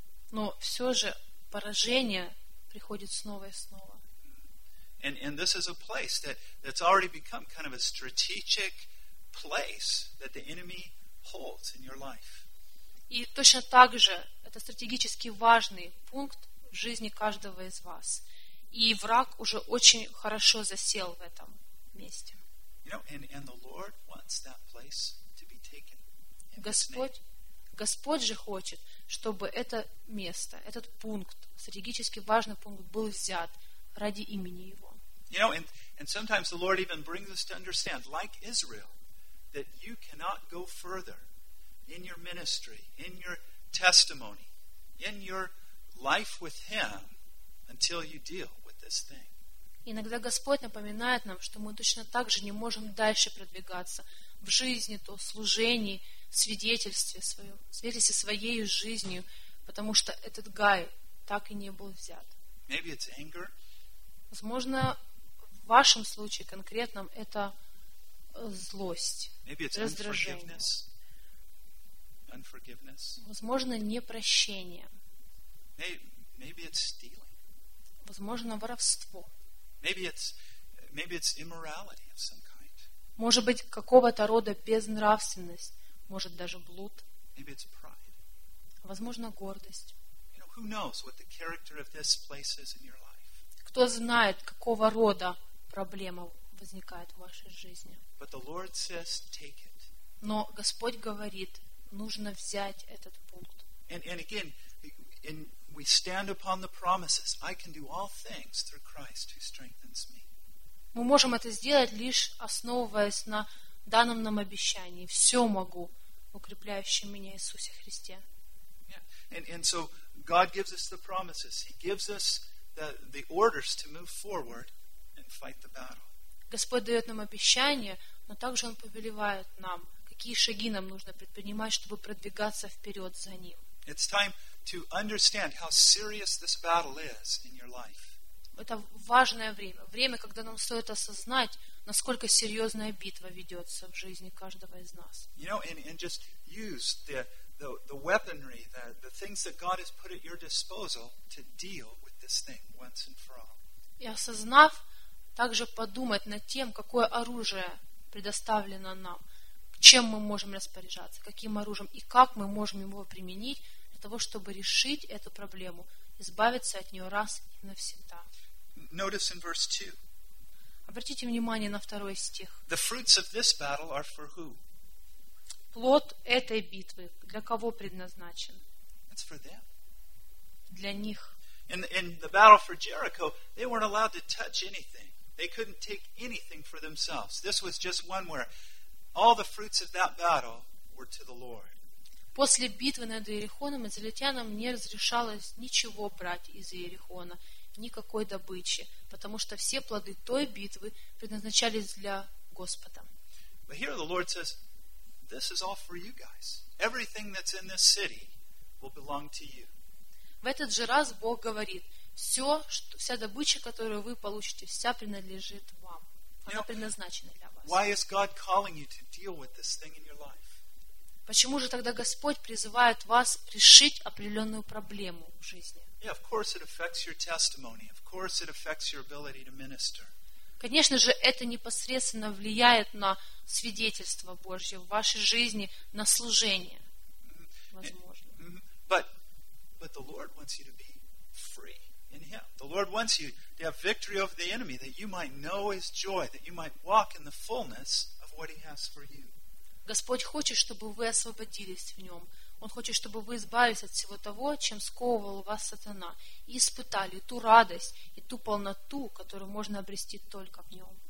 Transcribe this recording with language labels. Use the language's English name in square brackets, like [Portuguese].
[Russian] Но все же поражение приходит снова и снова. [English] And this is a place that's already become kind of a strategic place that the enemy holds in your life. [Russian] И точно так же это стратегически важный пункт в жизни каждого из вас. И враг уже очень хорошо засел в этом месте. [English] You know, and the Lord wants that place to be taken. [Russian] Господь, Господь же хочет, чтобы это место, этот пункт, стратегически важный пункт, был взят ради имени Его. [English] You know, and sometimes the Lord even brings us to understand, like Israel, that you cannot go further in your ministry, in your testimony, in your life with Him until you deal with this thing. [Russian] Иногда Господь напоминает нам, что мы точно так же не можем дальше продвигаться в жизни, то служении, свидетельстве своей жизнью, потому что этот гай так и не был взят. [English] Maybe it's anger. [Russian] Возможно, в вашем случае конкретном это злость, [English] Maybe it's [Russian] раздражение. [English] Unforgiveness. [Russian] Возможно, непрощение. [English] Maybe it's stealing. [Russian] Возможно, воровство. [English] Maybe it's immorality of some kind. [Russian] Может быть, какого-то рода безнравственность, может даже блуд. [English] Maybe it's pride. [Russian] Возможно, гордость. [English] You know, who knows what the character of this place is in your life? [Russian] Кто знает, какого рода проблема возникает в вашей жизни? [English] But the Lord says, take it. [Russian] Но Господь говорит, нужно взять этот пункт. [English] And again, we stand upon the promises. I can do all things through Christ who strengthens me. [Russian] Мы можем это сделать лишь основываясь на данном нам обещании. Все могу, укрепляющий меня Иисусе Христе. [English] Yeah. And so God gives us the promises. He gives us the orders to move forward and fight the battle. [Russian] Господь дает нам обещание, но также Он повелевает нам, какие шаги нам нужно предпринимать, чтобы продвигаться вперед за Ним. [English] It's time to understand how serious this battle is in your life. [Russian] Это важное время. Время, когда нам стоит осознать, насколько серьезная битва ведется в жизни каждого из нас. [English] You know, and just use the weaponry, the things that God has put at your disposal to deal with this thing once and for all. [Russian] И осознав, также подумать над тем, какое оружие предоставлено нам, чем мы можем распоряжаться, каким оружием и как мы можем его применить для того, чтобы решить эту проблему, избавиться от нее раз и навсегда. [English] Notice in verse 2. [Russian] Обратите внимание на второй стих. [English] The fruits of this battle are for who? [Russian] Плод этой битвы для кого предназначен? [English] It's for them. [Russian] Для них. [English] In the battle for Jericho, they weren't allowed to touch anything. They couldn't take anything for themselves. This was just one where all the fruits of that battle were to the Lord. [Russian] После битвы над Иерихоном израильтянам не разрешалось ничего брать из Иерихона, никакой добычи, потому что все плоды той битвы предназначались для Господа. [English] But here the Lord says, "This is all for you guys. Everything that's in this city will belong to you." [Russian] В этот же раз Бог говорит: "Все, что, вся добыча, которую вы получите, вся принадлежит вам. Она [English] Now, [Russian] предназначена для вас." [English] Why is God calling you to deal with this thing in your life? [Russian] Почему же тогда Господь призывает вас решить определенную проблему в жизни? [English] Yeah, of course it affects your testimony. Of course it affects your ability to minister. [Russian] Конечно же, это непосредственно влияет на свидетельство Божье в вашей жизни, на служение. Возможно. [English] But the Lord wants you to be free in Him. The Lord wants you to have victory over the enemy, that you might know His joy, that you might walk in the fullness of what He has for you. [Russian] Господь хочет, чтобы вы освободились в Нем. Он хочет, чтобы вы избавились от всего того, чем сковывал вас сатана, и испытали ту радость и ту полноту, которую можно обрести только в Нем.